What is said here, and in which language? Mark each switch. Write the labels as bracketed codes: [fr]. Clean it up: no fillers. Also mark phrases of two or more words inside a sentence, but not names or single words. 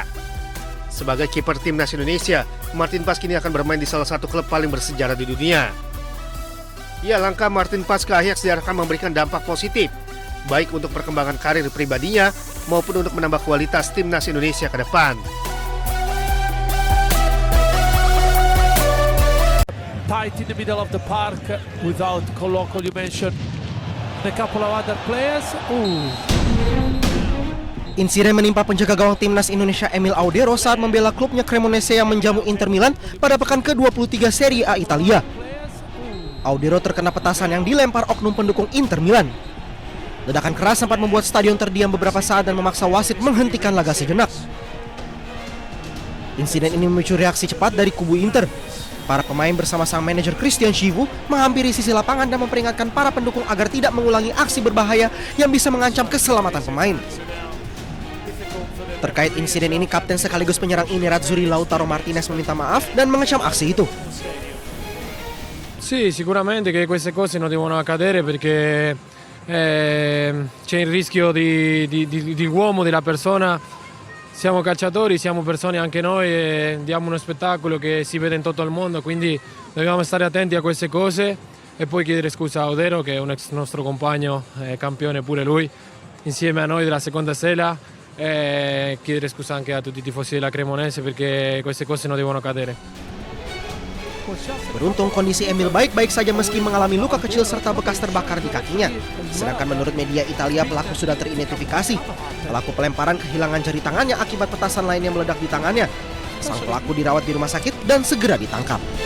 [id] Sebagai kiper timnas Indonesia, Martin Pas kini akan bermain di salah satu klub paling bersejarah di dunia. Ya, langkah Martin Pas ke Ajax diharapkan memberikan dampak positif, baik untuk perkembangan karir pribadinya maupun untuk menambah kualitas timnas Indonesia ke depan. [en] Tight in the middle of the park without Colocco, you mentioned a couple of other players. [id] Insiden menimpa penjaga gawang timnas Indonesia Emil Audero saat membela klubnya Cremonese yang menjamu Inter Milan pada pekan ke-23 Serie A Italia. Audero terkena petasan yang dilempar oknum pendukung Inter Milan. Ledakan keras sempat membuat stadion terdiam beberapa saat dan memaksa wasit menghentikan laga sejenak. Insiden ini memicu reaksi cepat dari kubu Inter. Para pemain bersama sang manajer Christian Chivu menghampiri sisi lapangan dan memperingatkan para pendukung agar tidak mengulangi aksi berbahaya yang bisa mengancam keselamatan pemain. Terkait insiden ini, kapten sekaligus penyerang Nerazzurri Lautaro Martinez meminta maaf dan mengecam aksi itu. [it] Sì, sicuramente che queste cose non devono accadere perché c'è il rischio di uomo, della persona. Siamo calciatori, siamo persone anche noi e diamo uno spettacolo che si vede in tutto il mondo, quindi dobbiamo stare attenti a queste cose e poi chiedere scusa a Audero, che è un ex nostro compagno, campione pure lui, insieme a noi della seconda sella, e chiedere scusa anche a tutti i tifosi della Cremonese perché queste cose non devono accadere. [id] Beruntung kondisi Emil baik-baik saja meski mengalami luka kecil serta bekas terbakar di kakinya. Sedangkan menurut media Italia, pelaku sudah teridentifikasi. Pelaku pelemparan kehilangan jari tangannya akibat petasan lain yang meledak di tangannya. Sang pelaku dirawat di rumah sakit dan segera ditangkap.